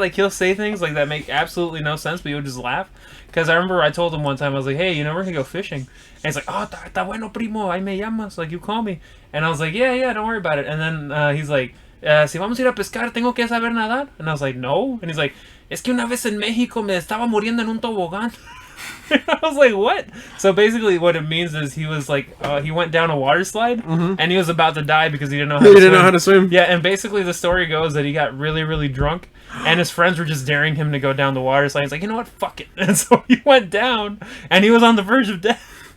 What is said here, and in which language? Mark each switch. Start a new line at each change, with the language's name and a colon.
English: Like, he'll say things like that make absolutely no sense, but he would just laugh. Because I remember I told him one time, I was like, hey, you know, we're going to go fishing. And he's like, oh,
Spanish: está bueno, primo, ahí me llamas.
English: Like, you call me. And I was like, yeah, don't worry about it. And then he's like,
Spanish: si vamos a ir a pescar, ¿tengo que saber nadar?
English: And I was like, no. And he's like,
Spanish: es que una vez en México me estaba muriendo en un tobogán.
English: And I was like, what? So basically what it means is he was like, he went down a water slide, and he was about to die because he didn't know how to swim. Yeah, and basically the story goes that he got really, really drunk, and his friends were just daring him to go down the water slide. He's like, you know what? Fuck it. And so he went down, and he was on the verge of death.